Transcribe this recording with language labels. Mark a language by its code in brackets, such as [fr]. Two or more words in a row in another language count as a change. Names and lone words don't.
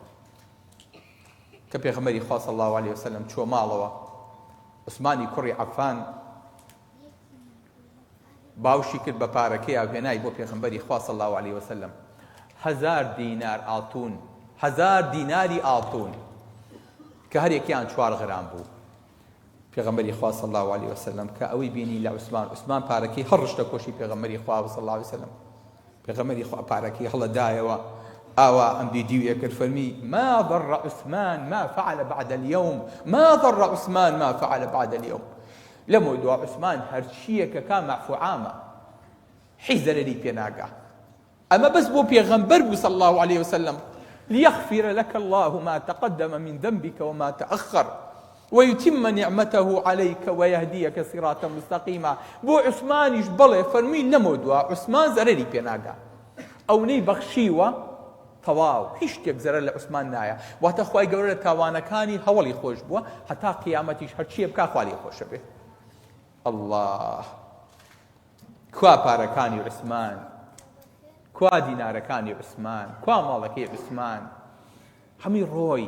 [ckb] کە پێغەمبەری خوا [ar] صلی الله علیه وسلم [ckb] چوە ماڵەوە، عوسمانی کوڕی عەفان باوشی کرد بە پارەکەی هێنای بۆ پێغەمبەری خوا [ar] صلی الله علیه وسلم [ckb] 1000 دینار ئاڵتون، 1000 دیناری ئاڵتون، کە هەر یەکیان 4 غرام بوو. پێغەمبەری خوا [ar] صلی الله علیه وسلم [ckb] کە ئەوەی بینی لە عوسمان پارەکەی هەڕشتە کۆشی پێغەمبەری خوا [ar] صلی الله علیه وسلم. [ckb] پێغەمبەری خوا پارەکەی هەڵەدایەوە، ئاوا ئەم دیویە کرد، فەرمی [ar] ما ضر عثمان ما فعل بعد اليوم، ما ضر عثمان ما فعل بعد اليوم. [ckb] لەمۆ دوا عوسمان هەرچیە کە کا مەعفو عامە، حیز زەرەری پێ ناگا. ئەمە بەس بۆ پێغەمبەر بوو [ar] صلی الله عليه وسلم، ليغفر لك الله ما تقدم من ذنبك وما تأخر ويتم نعمته عليك ويهديك صراطا مستقيما. [ckb] بۆ عوسمانیش بڵێ، فەرمی لەمۆ دوا عوسمان زەرەری پێ ناگا، ئەوەی بەخشیوە تەواو، هیچ شتێک زەرەر لە عوسمان نایە. واتە خوای گەورە لە تاوانەکانی هەوڵی خۆش بووە، هەتا قیامەتیش هەرچیە بکا خوا لێ خۆشە بێ. الله، کوا پارەکانی عوسمان، کوا دینارەکانی عوسمان، کوا ماڵەکەی عوسمان، هەمی ڕۆی.